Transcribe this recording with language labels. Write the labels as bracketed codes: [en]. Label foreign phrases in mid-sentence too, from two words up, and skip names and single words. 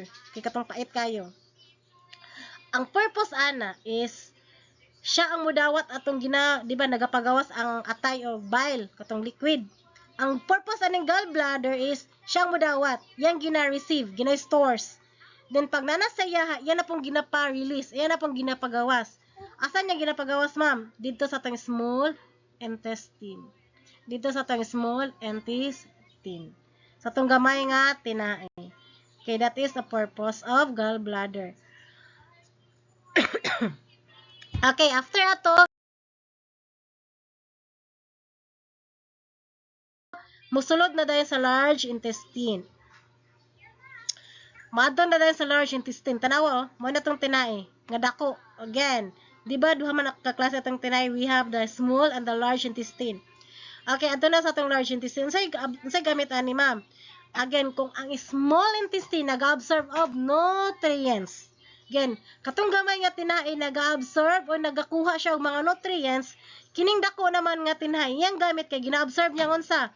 [ceb] Kay katong pait kayo. Ang purpose ana is siya ang mudawat atong di ba nagapagawas ang atay o bile katong liquid. Ang purpose aning gallbladder is siya ang mudawat, yang gina-receive, gina-stores. Then pag nanasaya, yan na pong ginapa-release, yan na pong ginapagawas. Asan niya ginapagawas, ma'am? Dito sa tang [en] small intestine. [ceb] Dito sa tang [en] small intestine. [ceb] Sa tong gamay nga tinai. [en] Okay, that is the purpose of gallbladder. [ceb] Okay, after ato, musulod na dahil sa [en] large intestine. [ceb] Maadton na dahil sa [en] large intestine. [ceb] Tanawa, mo na itong tinai. Nga dako. Again, di ba duha man kaklase itong tinai? [en] We have the small and the large intestine. [ceb] Okay, ato na sa itong [en] large intestine. [ceb] Say gamit ani, ma'am. Again, kung ang [en] small intestine [ceb] nag-absorb [en] of nutrients. [ceb] Again, katong gamay nga tinai nag-absorb o nagakuha siya og mga nutrients, kining dako naman nga tinai, yang gamit kay gina-absorb niya unsa?